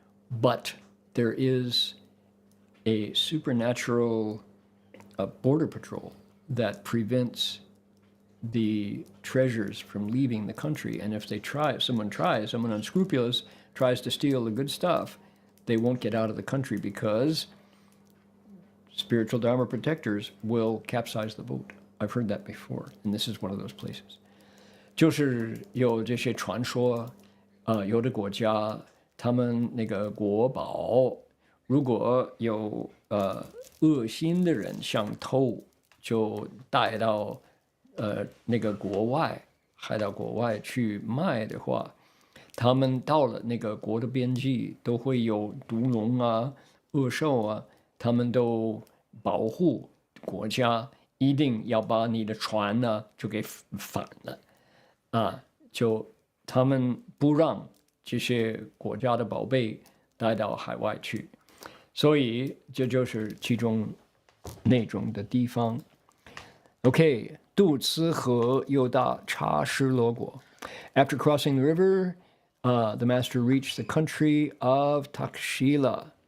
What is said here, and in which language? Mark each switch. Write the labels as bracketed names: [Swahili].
[English] But there is a supernatural border patrol that prevents the treasures from leaving the country. And if someone unscrupulous tries to steal the good stuff, they won't get out of the country because spiritual Dharma protectors will capsize the boat. I've heard that before, and this is one of those places. [Chinese] 就是有这些传说，有的国家他们那个国宝，如果有恶心的人想偷，就带到那个国外，害到国外去卖的话，他们到了那个国的边际，都会有毒龙啊、恶兽啊，他们都保护国家，一定要把你的船呢就给反了。就他们不让这些国家的宝贝带到海外去，所以这就是其中那种的地方。 Okay, 渡此河又到察施罗国。 [English] After crossing the river, the master reached the country of Takshila.